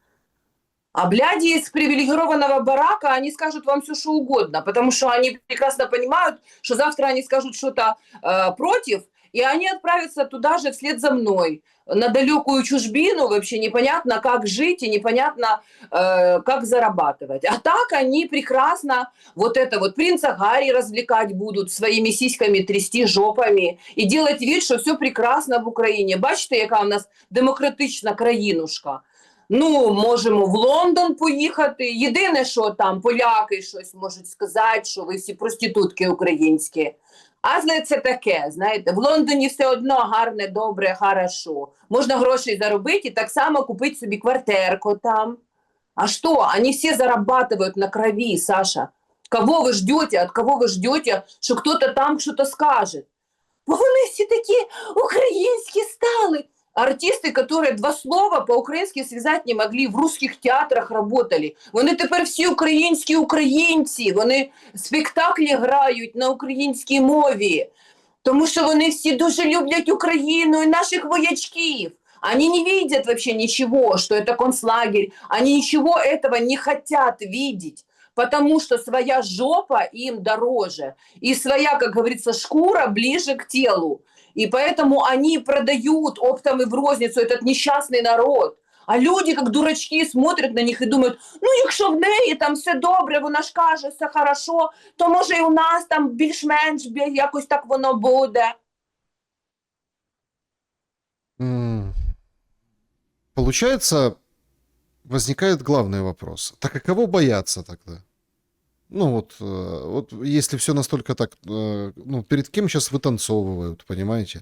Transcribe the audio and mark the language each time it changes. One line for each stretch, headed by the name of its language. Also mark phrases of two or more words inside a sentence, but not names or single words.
Russian: А бляди из привилегированного барака, они скажут вам все, что угодно, потому что они прекрасно понимают, что завтра они скажут что-то против, и они отправятся туда же вслед за мной, на далекую чужбину, вообще непонятно, как жить и непонятно, как зарабатывать. А так они прекрасно вот это вот принца Гарри развлекать будут, своими сиськами трясти жопами и делать вид, что все прекрасно в Украине.
Ukrainian: Бачите, яка у нас демократична країнушка. Ну, можемо в Лондон поїхати. Єдине, що там поляки щось можуть сказати, що ви всі проститутки українські. Але це таке, знаєте, в Лондоні все одно гарне, добре, хорошо. Можна грошей заробити і так само купити собі квартирку там.
Russian: А что? Они все зарабатывают на крови, Саша. Кого вы ждете? От кого вы ждете, что кто-то там что-то скажет?
Ukrainian: Бо вони всі такі українські стали.
Russian: Артисты, которые два слова по-українськи связать не могли, в русских театрах работали.
Ukrainian: Вони тепер всі українські українці, вони спектаклі грають на українській мові. Тому що вони всі дуже люблять Україну і наших воячків.
Russian: Они не видят вообще ничего, что это концлагерь. Они ничего этого не хотят видеть. Потому что своя жопа им дороже. И своя, как говорится, шкура ближе к телу. И поэтому они продают оптом и в розницу этот несчастный народ. А люди, как дурачки, смотрят на них и думают,
Ukrainian: ну, якщо в неї там все добре, вона ж каже, все хорошо, то може і у нас там більш-менш якось так воно буде.
Russian: Получается, возникает главный вопрос. Так а кого бояться тогда? Ну вот если все настолько так, ну, перед кем сейчас вытанцовывают, понимаете?